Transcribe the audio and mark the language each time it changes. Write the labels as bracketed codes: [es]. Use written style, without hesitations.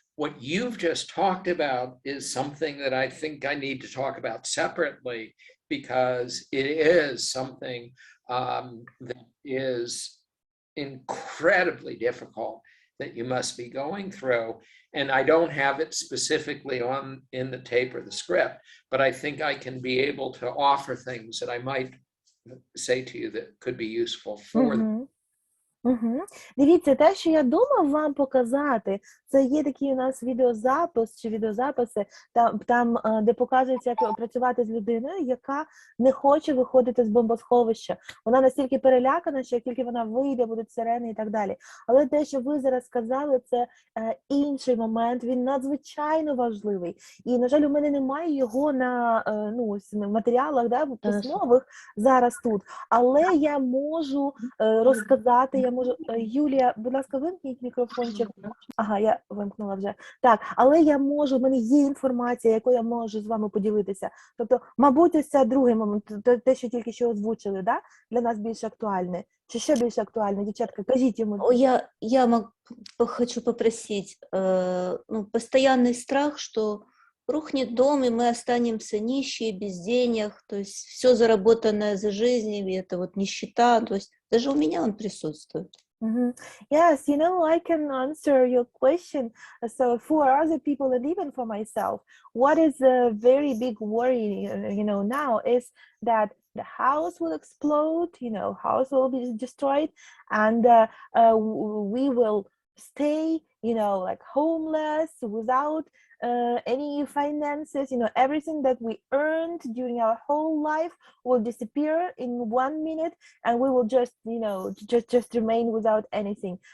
[en] What you've just talked about is something that I think I need to talk about separately, because it is something that is incredibly difficult that you must be going through. And I don't have it specifically in the tape or the script, but I think I can be able to offer things that I might say to you that could be useful for them. [uk] Дивіться, те, що я думав вам показати, це є такий у нас відеозапис чи відеозаписи, там, де показується, як працювати з людиною, яка не хоче виходити з бомбосховища. Вона настільки перелякана, що як тільки вона вийде, будуть сирени і так далі. Але те, що ви зараз сказали, це інший момент, він надзвичайно важливий. І, на жаль, у мене немає його на матеріалах, да, письмових зараз тут. Але я можу розказати, Юлія, будь ласка, вимкніть мікрофончик. Ага, я вимкнула вже. Так, але я можу, в мене є інформація, яку я можу з вами поділитися. Тобто, мабуть, ось це другий момент, те, що тільки що озвучили, да? Для нас більш актуальне. Чи ще більш актуальне, дівчатка? Кажіть йому. [ru] Я хочу попросить, постоянный страх, что рухнет дом, и мы останемся нищие, без денег, то есть все заработанное за жизнь, и это вот нищета, то есть даже у меня он присутствует. [en] Yes, you know, I can answer your question. So for other people and even for myself, what is a very big worry, you know, now is that the house will explode, you know, house will be destroyed, and we will stay, you know, like homeless, without any finances, you know, everything that we earned during our whole life will disappear in 1 minute, and we will just, you know, just remain without anything.